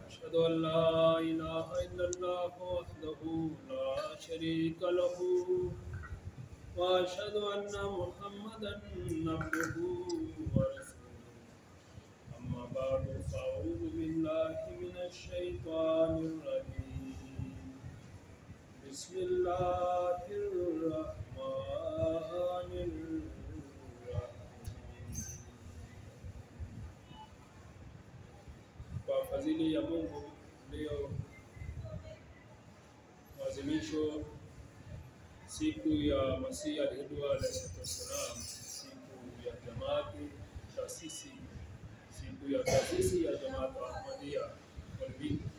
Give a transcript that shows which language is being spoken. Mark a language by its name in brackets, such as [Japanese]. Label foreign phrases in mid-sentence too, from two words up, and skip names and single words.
[Arabic] أشهد أن لا إله إلا الله وحده لا شريك له وأشهد أن محمدا عبده ورسوله أما بعد فأعوذ بالله من الشيطان الرجيم بسم الله الرحمن الرحيم. [Swahili] Kwa fadhili ya Mungu, leo maadhimisho siku ya Masihi aliyedua [Arabic] عليه وسلم, [Swahili] siku ya jamaati taasisi, siku ya taasisi ya Jamaat Ahmadiyya Walvi.